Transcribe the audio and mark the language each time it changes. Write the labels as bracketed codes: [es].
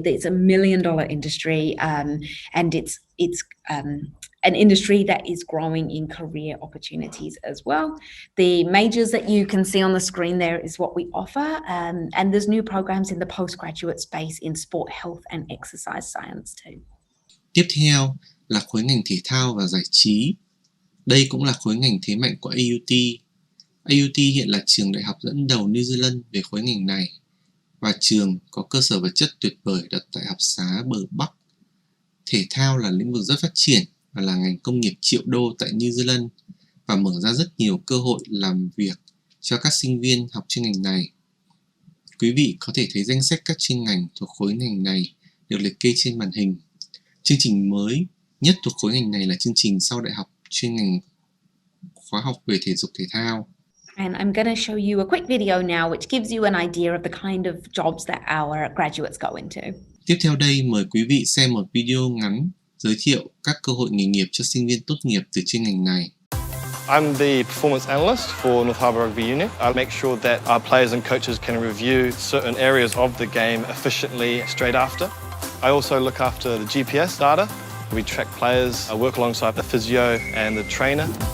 [en] It's $1 million industry, and it's an industry that is growing in career opportunities as well. The majors that you can see on the screen there is what we offer, and there's new programs in the postgraduate space in sport, health and exercise science too. [vi] Tiếp theo là khối ngành thể thao và giải trí. Đây cũng là khối ngành thế mạnh của AUT. AUT hiện là trường đại học dẫn đầu New Zealand về khối ngành này, và trường có cơ sở vật chất tuyệt vời đặt tại học xá bờ Bắc. Thể thao là lĩnh vực rất phát triển và là ngành công nghiệp triệu đô tại New Zealand và mở ra rất nhiều cơ hội làm việc cho các sinh viên học chuyên ngành này. Quý vị có thể thấy danh sách các chuyên ngành thuộc khối ngành này được liệt kê trên màn hình. Chương trình mới nhất thuộc khối ngành này là chương trình sau đại học chuyên ngành khóa học về thể dục thể thao. [en] And I'm going to show you a quick video now which gives you an idea of the kind of jobs that our graduates go into. [vi] Tiếp theo đây mời quý vị xem một video ngắn giới thiệu các cơ hội nghề nghiệp cho sinh viên tốt nghiệp từ chuyên ngành này. [en] I'm the performance analyst for North Harbour Rugby Unit. I make sure that our players and coaches can review certain areas of the game efficiently straight after. I also look after the GPS data. We track players, I work alongside the physio and the trainer.